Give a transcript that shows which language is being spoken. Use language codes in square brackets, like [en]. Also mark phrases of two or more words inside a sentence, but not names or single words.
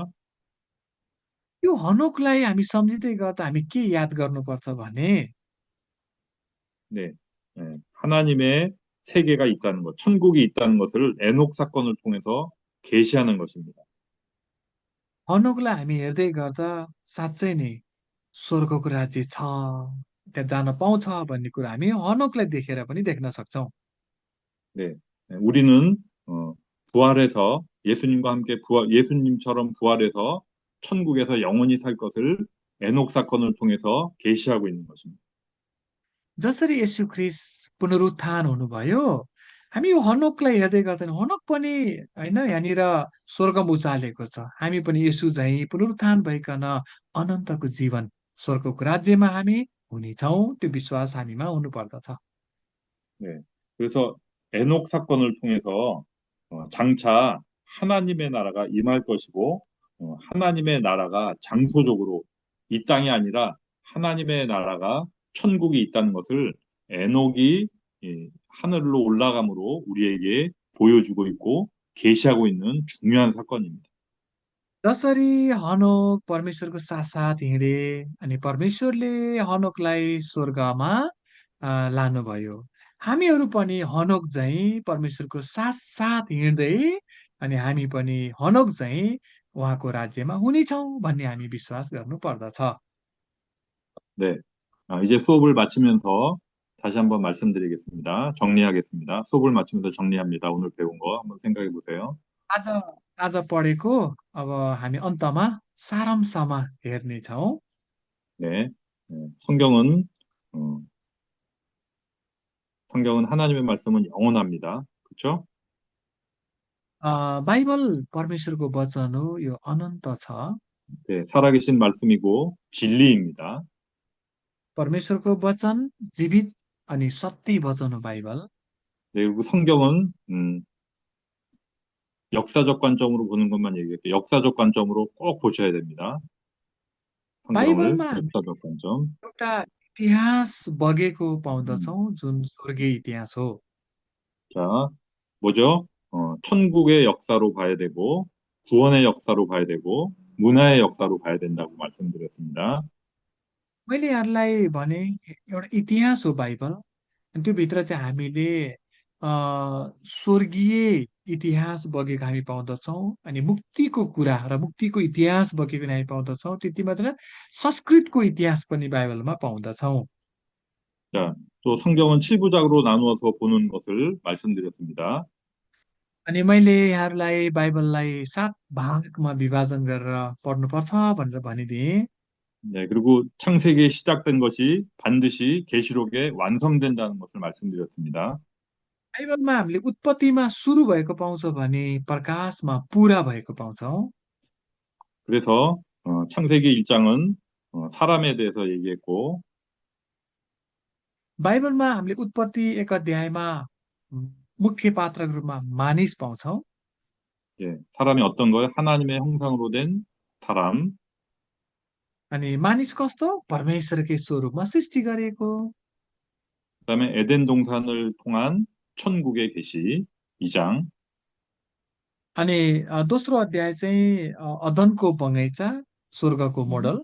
[ne] यो हनोकलाई हामी सम्झिँदै गर्दा हामी के याद गर्नुपर्छ भने [ko] 네, 하나님의 세계가 있다는 것, 천국이 있다는 것을 에녹 사건을 통해서 계시하는 것입니다. [ne] हनोकलाई हामी हेर्दै गर्दा साँच्चै नै स्वर्गको राज्य छ त्यहाँ जान पाउँछ भन्ने कुरा हामी हनोकलाई देखेर पनि देख्न सक्छौँ। [ko] 네, 우리는 부활해서 예수님과 함께 예수님처럼 부활해서 천국에서 영원히 살 것을 에녹 사건을 통해서 계시하고 있는 것입니다. [ne] जसरी येशू ख्रिस्ट पुनरुत्थान हुनुभयो हामी यो हनोकलाई हेर्दै गर्दैन हनोक पनि होइन यहाँनिर स्वर्गमा उचालेको छ हामी पनि यसु झैँ पुनरुत्थान भइकन अनन्तको जीवन स्वर्गको राज्यमा हामी हुनेछौँ त्यो विश्वास हामीमा हुनुपर्दछ। [ko] 네, 그래서 에녹 사건을 통해서 장차 하나님의 나라가 임할 것이고 하나님의 나라가 장소적으로 이 땅이 아니라 하나님의 나라가 천국이 있다는 것을 에녹이 하늘로 올라감으로 우리에게 보여주고 있고 계시하고 있는 중요한 사건입니다. [ne] जसरी हनोक परमेश्वरको साथ हिँडे अनि परमेश्वरले हनोकलाई स्वर्गमा लानुभयो हामीहरू पनि हनोक झैँ परमेश्वरको साथ साथ हिँड्दै अनि हामी पनि हनोक झैँ उहाँको राज्यमा हुनेछौँ भन्ने हामी विश्वास गर्नु पर्दछ। [ko] 네, 이제 수업을 마치면서 다시 한번 말씀드리겠습니다. 정리하겠습니다. 수업을 마치면서 정리합니다. 오늘 배운 거 한번 생각해 보세요. [ne] आज आज पढेको अब हामी अन्तमा सारांशमा हेर्नेछौँ। [ko] 네, 성경은 어, 성경은 하나님의 말씀은 영원합니다. 그렇죠? [ne] बाइबल परमेश्वरको वचन हो यो अनन्त छ। [ko] 네, 살아계신 말씀이고 진리입니다. [ne] परमेश्वरको वचन जीवित अनि सत्य वचन हो बाइबल। [ko] 네, 그리고 성경은 역사적 관점으로 보는 것만 얘기할게요. 역사적 관점으로 꼭 보셔야 됩니다. 성경을 [ne] बाइबलमा हामी [ko] 역사적 관점. [ne] एउटा इतिहास बगेको 음, पाउँदछौँ जुन स्वर्गीय इतिहास हो। [ko] 자, 뭐죠? 천국의 역사로 봐야 되고 구원의 역사로 봐야 되고 문화의 역사로 봐야 된다고 말씀드렸습니다. [ne] मैले यहाँलाई भने एउटा इतिहास हो बाइबल अनि त्यो भित्र चाहिँ हामीले स्वर्गीय इतिहास बगेको हामी पाउँदछौँ अनि मुक्तिको कुरा र मुक्तिको इतिहास बगेको हामी पाउँदछौँ त्यति मात्र संस्कृतको इतिहास पनि बाइबलमा पाउँदछौँ [ko] 자, 또 성경은 7부작으로 나누어서 보는 것을 말씀드렸습니다. [ne] अनि मैले यहाँहरूलाई बाइबललाई 7 भागमा विभाजन गरेर पढ्नुपर्छ भनेर भनिदिएँ [ko] 네, 그리고 창세기에 시작된 것이 반드시 계시록에 완성된다는 것을 말씀드렸습니다. [ne] बाइबलमा हामीले उत्पत्तिमा सुरु भएको पाउँछौँ भने प्रकाशमा पुरा भएको पाउँछौँ [ko] 그래서 창세기 1장은 사람에 대해서 얘기했고, [ne] बाइबलमा हामीले उत्पत्ति 1 अध्यायमा उम्, मुख्य पात्रको रूपमा मानिस पाउँछौँ [ko] 예, 사람이 어떤 거예요? 하나님의 형상으로 된 사람. [ne] अनि मानिस कस्तो परमेश्वरकै स्वरूपमा सृष्टि गरिएको [ko] 그다음에 에덴 동산을 통한 천국의 계시 2장. [ne] अनि दोस्रो अध्याय चाहिँ अदनको बगैँचा स्वर्गको मोडल